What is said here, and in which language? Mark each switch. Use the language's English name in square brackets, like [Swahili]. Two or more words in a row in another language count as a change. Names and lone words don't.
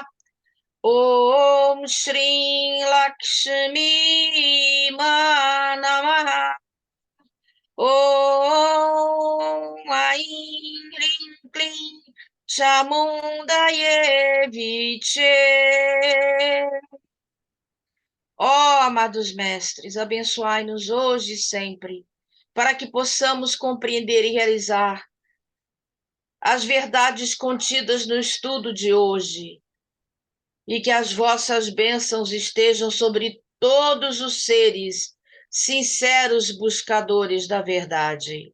[Sanskrit] ॐ श्री लक्ष्मी मा नमः. ॐ ऐं ह्रीं क्लीं चामुण्डायै विच्चे. [Portuguese] Ó, amados mestres, abençoai-nos hoje e sempre, para que possamos compreender e realizar as verdades contidas no estudo de hoje, e que as vossas bênçãos estejam sobre todos os seres sinceros buscadores da verdade.